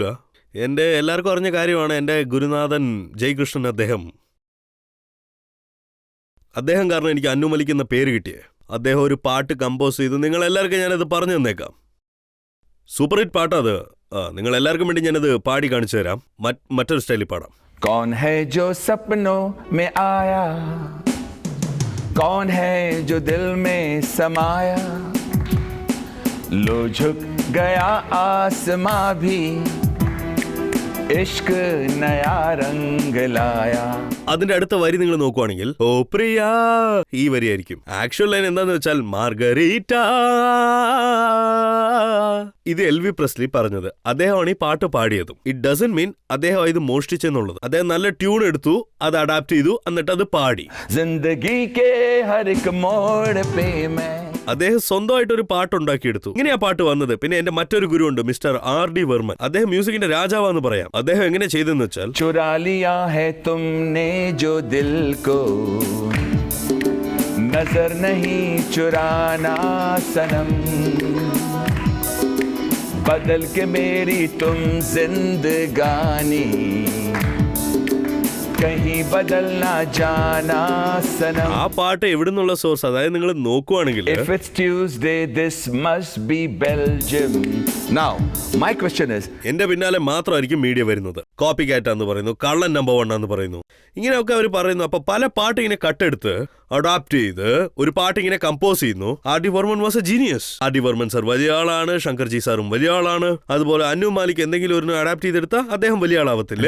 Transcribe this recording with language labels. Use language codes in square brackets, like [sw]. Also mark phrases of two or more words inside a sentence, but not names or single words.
[ml] എൻ്റെ എല്ലാവർക്കും അറിഞ്ഞ കാര്യമാണ്, എൻ്റെ ഗുരുനാഥൻ ജയകൃഷ്ണൻ അദ്ദേഹം കാരണം എനിക്ക് അന്നു മലിക് എന്ന പേര് കിട്ടിയേ. അദ്ദേഹം ഒരു പാട്ട് കമ്പോസ് ചെയ്തു. നിങ്ങൾ എല്ലാവർക്കും ഞാനത് പറഞ്ഞു തന്നേക്കാം. [en] super hit [ml] പാട്ടത്. നിങ്ങൾ എല്ലാവർക്കും വേണ്ടി ഞാനത് പാടി കാണിച്ചു തരാം. മറ്റൊരു സ്റ്റൈലിൽ പാടാം. [hi] कौन है जो सपनों में आया, कौन है जो दिल में समाया, लो झुक गया आसमां भी इश्क नया रंग लाया. [ml] അതിന്റെ അടുത്ത വരി നിങ്ങൾ നോക്കുവാണെങ്കിൽ [hi] ओ प्रिया, [ml] ഈ വരിയായിരിക്കും. [en] actual line [ml] എന്താന്ന് വെച്ചാൽ മാർഗരീറ്റ. ഇത് എൽവി പ്രസ്ലി പറഞ്ഞത്. അദ്ദേഹമാണ് ഈ പാട്ട് പാടിയതും. [en] it doesn't mean [ml] അദ്ദേഹം ഇത് മോഷ്ടിച്ചെന്നുള്ളത്. അദ്ദേഹം നല്ല ട്യൂൺ എടുത്തു, അത് അഡാപ്റ്റ് ചെയ്തു, എന്നിട്ട് അത് പാടി. [hi] जिंदगी के हर एक मोड़ पे मैं. [ml] അദ്ദേഹം സ്വന്തമായിട്ടൊരു പാട്ടുണ്ടാക്കിയെടുത്തു. ഇങ്ങനെയാ പാട്ട് വന്നത്. പിന്നെ എന്റെ മറ്റൊരു ഗുരു ഉണ്ട്, മിസ്റ്റർ R.D. വർമ്മൻ. അദ്ദേഹം മ്യൂസിക്കിന്റെ രാജാവാന്ന് പറയാം. അദ്ദേഹം എങ്ങനെ ചെയ്തെന്ന് വെച്ചാൽ, [hi] चुरा लिया है तुमने जो दिल को, नजर नहीं चुराना सनम, बदल के मेरी तुम जिंदगानी, कहीं बदल ना जाना सनम. [ml] ആ പാട്ട് എവിടുന്നുള്ള സോഴ്സ്? അതായത് നിങ്ങൾ നോക്കുവാണെങ്കിൽ, [en] If it's Tuesday, this must be Belgium. Now, my question is, [ml] എന്റെ പിന്നാലെ മാത്രമായിരിക്കും മീഡിയ വരുന്നത്. [en] copy cat [ml] എന്ന് പറയുന്നു, കള്ളൻ നമ്പർ 1 എന്ന് പറയുന്നു, ഇങ്ങനെയൊക്കെ അവർ പറയുന്നു. അപ്പൊ പല പാട്ട് ഇങ്ങനെ കട്ടെടുത്ത് അഡാപ്റ്റ് ചെയ്ത് ഒരു പാട്ട് ഇങ്ങനെ കമ്പോസ് ചെയ്യുന്നു. [en] R.D. വർമ്മൻ was a genius. R.D. [ml] വർമ്മൻ സാർ വലിയ ആളാണ്, ശങ്കർജി സാറും വലിയ ആളാണ്. അതുപോലെ അന്നു മാലിക് എന്തെങ്കിലും ഒരു അഡാപ്റ്റ് ചെയ്തെടുത്താൽ അദ്ദേഹം വലിയ ആളാവത്തില്ലേ?